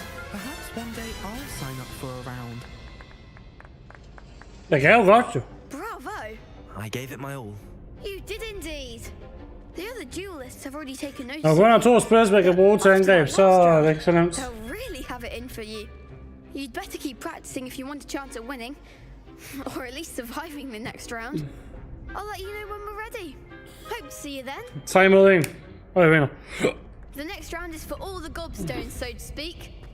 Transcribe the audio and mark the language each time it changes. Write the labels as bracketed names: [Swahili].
[English] Perhaps one day I'll sign up for a round. [Danish] Det kan jeg jo godt, jo. [English] Bravo! I gave it my all. You did indeed. The other duelists have already taken notice. [Danish] Når kun har 2 spils, man kan bruge til angreb, så er det ikke så nemt. [English] They'll really have it in for you. You'd better keep practicing if you want a chance at winning. Or at least surviving the next round. I'll let you know when we're ready. Hope to see you then. [Danish] 3 mod 1. Og jeg vinder. [English] The next round is for all the gobstones, so to speak.